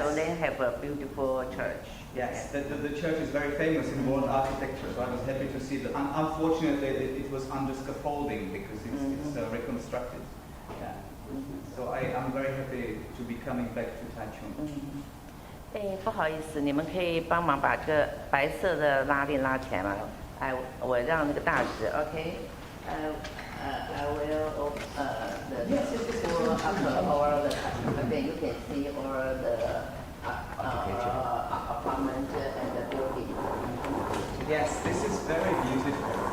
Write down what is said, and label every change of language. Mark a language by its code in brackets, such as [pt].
[en] So they have a beautiful church. Yes, the church is very famous in world architecture, so I was happy to see that. Unfortunately, it was under scaffolding because it's reconstructed. Yeah. So I'm very happy to be coming back to Taichung. [zh] 不好意思，你们可以帮忙把这个白色的拉链拉起来吗？我让那个大使 ，OK。 [en] I will the tour of all the then you can see all the apartment and the building. Yes, this is very beautiful.